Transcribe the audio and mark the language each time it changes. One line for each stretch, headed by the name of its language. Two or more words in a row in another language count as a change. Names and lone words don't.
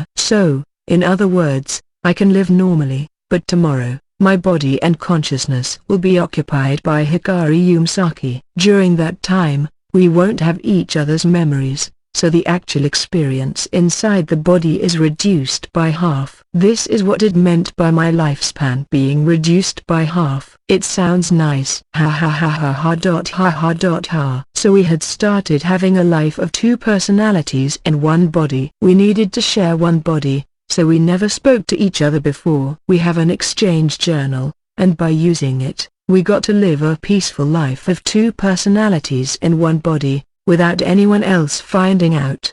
English: So, in other words, I can live normally, but tomorrow, my body and consciousness will be occupied by Hikari Umasaki. During that time, we won't have each other's memories, so the actual experience inside the body is reduced by half. This is what it meant by my lifespan being reduced by half. It sounds nice. Ha ha ha ha ha dot ha ha dot ha. So we had started having a life of two personalities in one body. We needed to share one body, so we never spoke to each other before. We have an exchange journal, and by using it, we got to live a peaceful life of two personalities in one body, without anyone else finding out.